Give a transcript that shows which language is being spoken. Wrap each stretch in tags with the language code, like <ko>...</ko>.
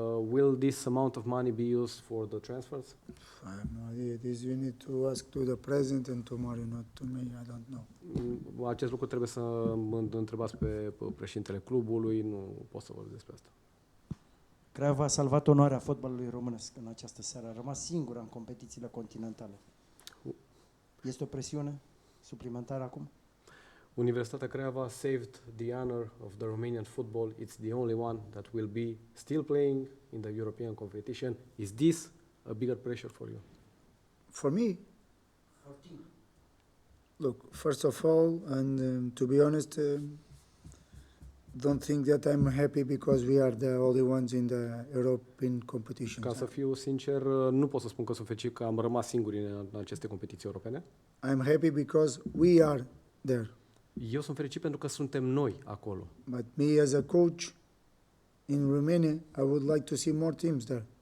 <en>Will this amount of money be used for the transfers? I have no idea. This you need to ask to the president and to Mario, not to me. I don't know.</en> <ro>Acest lucru trebuie să întrebați pe președintele clubului, nu pot să vorbesc despre asta. Craiova a salvat onoarea fotbalului românesc în această seară. A rămas singură în competițiile continentale. Este o presiune suplimentară acum?</ro> <en>Universitatea Craiova saved the honor of the Romanian football. It's the only one that will be still playing in the European competition. Is this a bigger pressure for you? For me, look, first of all, and to be honest, don't think that I'm happy because we are the only ones in the European competition.</en> <ro>Ca să fiu sincer, nu pot să spun că sunt fericit că am rămas singuri în aceste competiții europene.</ro> <en>I'm happy because we are there.</en> <ro>Eu sunt fericit pentru că suntem noi acolo.</ro> <en>But me as a coach in Romania, I would like to see more teams there.</en>